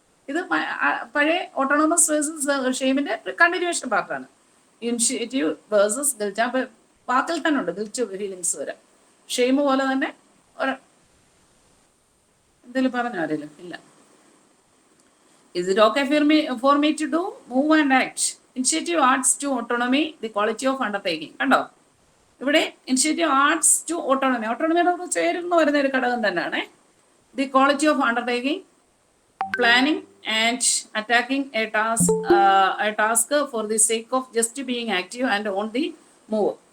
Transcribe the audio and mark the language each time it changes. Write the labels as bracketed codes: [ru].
[ml] ഇത് പഴയ autonomous versus ഷെയിമിന്റെ continuation പാർട്ടാണ്. Initiative versus guilt. അപ്പൊ വാക്കിൽ തന്നെ ഉണ്ട് ഗിൽറ്റ് ഫീലിങ്സ് വരാം. ഷെയിം പോലെ തന്നെ എന്തെങ്കിലും പറഞ്ഞോ ആരെങ്കിലും? ഇല്ല. [en] Is it okay for me to do? Move and act. Initiative adds to autonomy, the quality of undertaking. [ml] കണ്ടോ? ഇവിടെ [en] Initiative arts to autonomy. [ml] ഓട്ടോണമിയോട് ചേരുന്ന വരുന്ന ഒരു ഘടകം തന്നെയാണ്. [en] The quality of undertaking, planning and attacking a task for the sake of just being active and on the move.